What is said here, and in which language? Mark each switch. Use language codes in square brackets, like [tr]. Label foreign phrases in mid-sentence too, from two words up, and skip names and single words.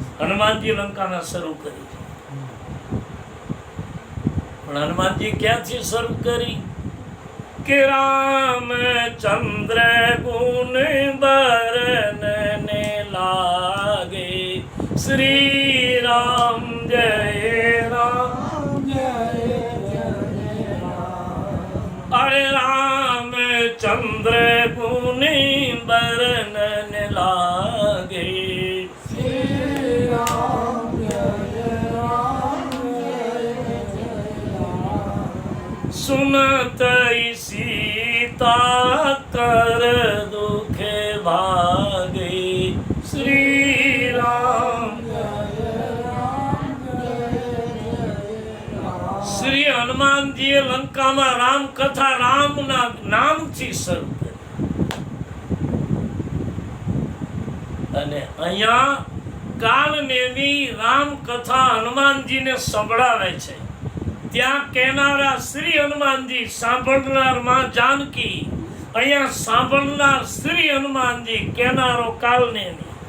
[gu] હનુમાનજી લંકાના શરૂ કરી છે પણ હનુમાનજી ક્યાંથી શરૂ કરી કે [hi] रामचंद्र गुण बरनने लागे [gu] શ્રી રામ જય રામ [hi] अरे रामचंद्र गुण बरनने लागे सुनत सीता कर दुखे भागे श्री राम [gu] શ્રી હનુમાનજીએ લંકા માં રામ કથા રામ ના નામ થી શરૂ કરી અને અહીંયા કાલનેમી રામ કથા હનુમાનજીને સંભળાવે છે ત્યાં કહેનારા શ્રી હનુમાનજી, સાંભળનાર માં જાનકી. અહીંયા સાંભળનાર શ્રી હનુમાનજી, કહેનારો કાલનેમી.